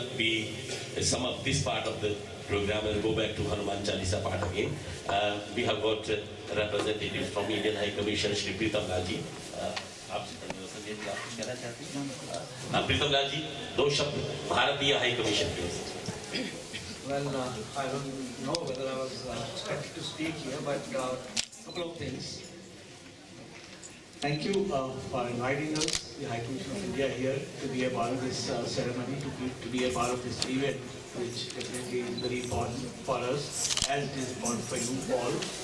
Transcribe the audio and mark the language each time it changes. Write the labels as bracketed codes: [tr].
[en] We sum up this part of the program and go back to Hanuman Chalisa part again. We have got representatives from Indian High Commission, Shri Pritam Lal ji. [hi] आपसे संजय जी आप कुछ कहना चाहते हैं? प्रीतम लाल जी, दो शब्द भारतीय high commission के। [en] Well, I don't know whether I was expected to speak here, but a couple of things. Thank you for inviting us, the High Commission of India, here to be a part of this ceremony, to be a part of this event, which definitely is very important for us, as it is important for you all.